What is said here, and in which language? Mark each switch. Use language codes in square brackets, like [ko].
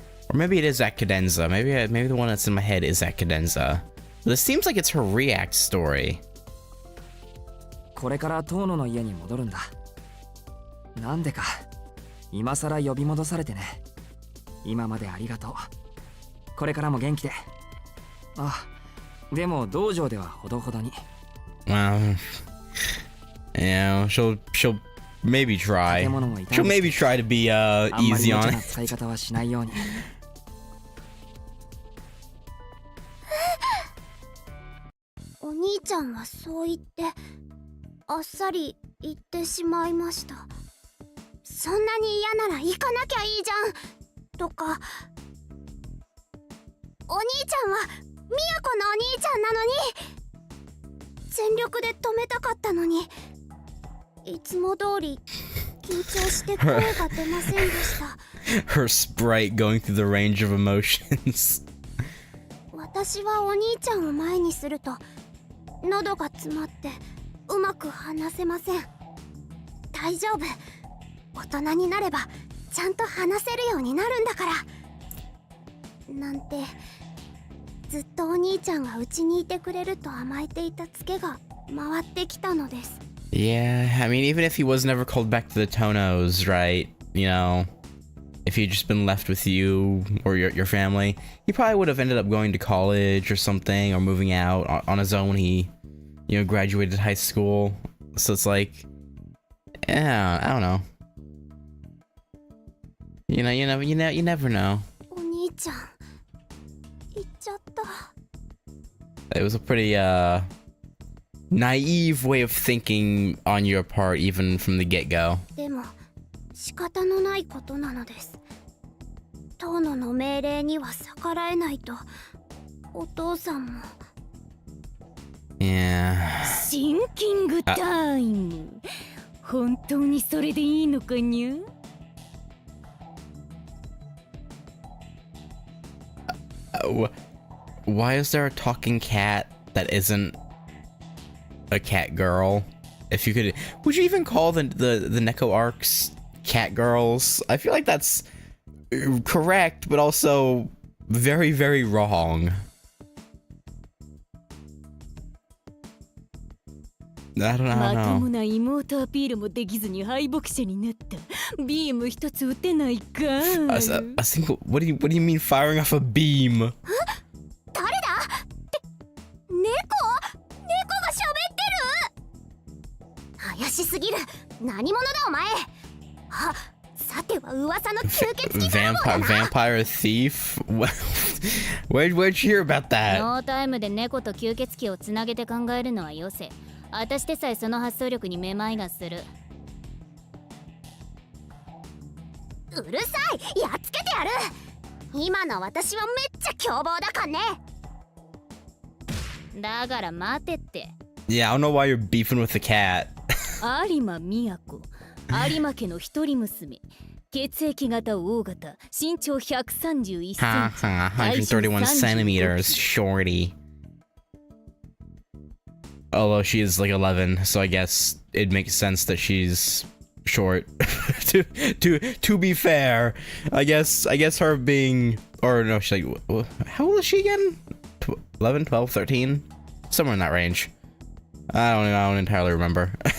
[en] Or maybe it is at Cadenza. Maybe the one that's in my head is at Cadenza. This seems like it's her React story. [ja] これから遠野の家に戻るんだ。なんでか今さら呼び戻されてね。今までありがとう。これからも元気で。あ、でも道場ではほどほどに。 [en] Yeah, she'll maybe try. She'll maybe try to be easy on it. [ja] 使い方はしないように。お兄ちゃんはそう言ってあっさり言ってしまいました。そんなに嫌なら行かなきゃいいじゃんとか。お兄ちゃんはみやこのお兄ちゃんなのに全力で止めたかったのにいつも通り緊張して声が出ませんでした。 [en] Her sprite going through the range of emotions. [ja] 私はお兄ちゃんを前にすると喉が詰まってうまく話せません。大丈夫、大人になればちゃんと話せるようになるんだからなんてずっとお兄ちゃんがうちにいてくれると甘えていたツケが回ってきたのです。 [en] Yeah, I mean, even if he was never called back to the Tonos, right? You know, if he'd just been left with you or your family, he probably would have ended up going to college or something, or moving out on his own when he, you know, graduated high school. So it's like, yeah, I don't know. You never know. [ja] お兄ちゃん行っちゃった。 [en] It was a pretty naive way of thinking on your part, even from the get-go. [ja] でも仕方のないことなのです。遠野の命令には逆らえないとお父さんも。 [en] Yeah. [ja] シンキングタイム。本当にそれでいいのかにゃ？ [en] Why is there a talking cat that isn't a cat girl? If you could, would you even call the Neko arcs cat girls? I feel like that's correct, but also very, very wrong. I don't know. [ja] まともな妹アピールもできずに敗北者になった。ビーム一つ撃てないか。 [en] A single. What do you mean firing off a beam? [ja] 誰だって猫が喋ってる。怪しすぎる。何者だお前。あ、さては噂の吸血鬼だろうな。 [en] Vampire thief? Where'd you hear about that? [ja] ノータイムで猫と吸血鬼をつなげて考えるのはよせ。私でさえその発想力にめまいがする。うるさい、やっつけてやる。今の私はめっちゃ凶暴だかんね。だから待てって。 [en] Yeah, I don't know why you're beefing with the cat. [ja] 有馬都、有馬家の一人娘。血液型 O 型、身長131センチ。 [en] 131 centimeters, shorty. Although she is like 11, so I guess it makes sense that she's short. to be fair, I guess her being, or no, she's like, how old is she again? 11, 12, 13, somewhere in that range. I don't entirely remember.